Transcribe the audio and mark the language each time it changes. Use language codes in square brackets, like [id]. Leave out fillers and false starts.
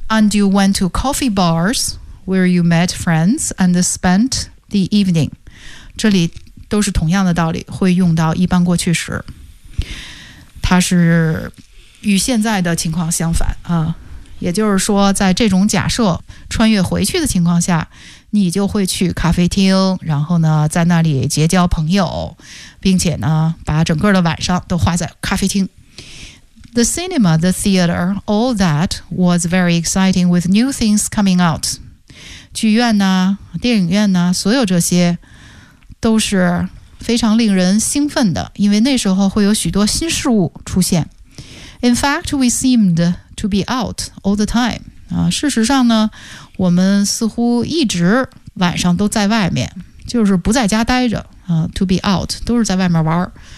[en] And you went to coffee barsWhere you met friends and spent the evening， [zh] 这里都是同样的道理，会用到一般过去时，它是与现在的情况相反啊。也就是说，在这种假设穿越回去的情况下，你就会去咖啡厅，然后呢，在那里结交朋友，并且呢，把整个的晚上都花在咖啡厅。 [en] The cinema, the theater, all that was very exciting with new things coming out. [zh] 剧院呢、电影院呢，所有这些都是非常令人兴奋的，因为那时候会有许多新事物出现。 [en] In fact, we seemed to be out all the time、 [zh] 事实上呢，我们似乎一直晚上都在外面，就是不在家待着、 [en] to be out [zh] 都是在外面玩。